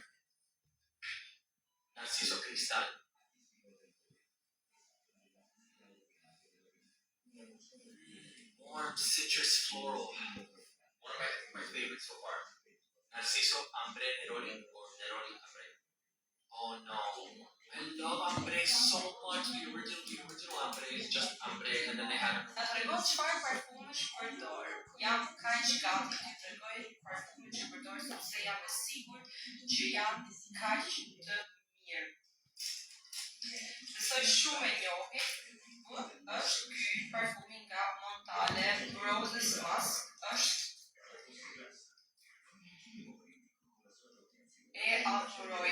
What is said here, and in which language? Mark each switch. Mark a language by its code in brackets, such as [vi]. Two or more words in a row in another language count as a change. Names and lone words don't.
[en] Narciso Cristal. Warm citrus floral. One of my favorites so far. Narciso Ambre Neroli or Neroli Ambre. Oh no. I love Ambre so much. The original Ambre is just Ambre and then they had [sq] Na tregoj çfarë parfumesh përdor. Jam kaq gati të tregoj parfumet që përdor sepse jam e sigurt që janë kaq të mirë. Besoj shumë e njohur është ky parfumi nga Montale, Roses Musk, është e adhuroj.